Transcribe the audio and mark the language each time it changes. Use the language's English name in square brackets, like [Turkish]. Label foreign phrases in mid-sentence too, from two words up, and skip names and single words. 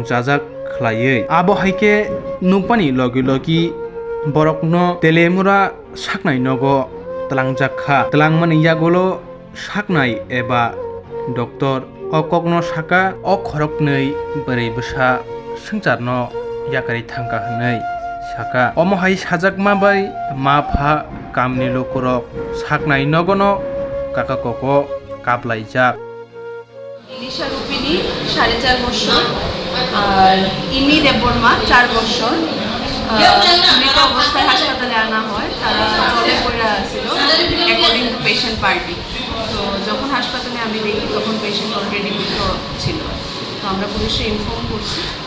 [Kok Borok] जाजाक खलायै आबो हायके नुपानि लगी लगी बरकनो तेलियामुरा साकनाय नगो तलांजाखा तलांमानि यागुलो साकनाय एबा डक्टर अ कगनो साका अ खरकनै बोरै बुसा संचारनो याकारि थांका हनै साका अमहाय साजाक माबाय माफा कामनि लुकुरक साकनाय नगनो काका कको काबलायजाक [Bangla] Elisa Rupini 4.5 বছর আর ইমি দেববর্মা 4 বছর মৃত অবস্থায় হাসপাতালে আনা হয় তারা জলে পড়ে ছিল [English] according to patient party [Bangla] তো যখন হাসপাতালে আমি দেখি তখন [English] patient already [Bangla] মৃত ছিল তো আমরা পুলিশে ইনফর্ম করছি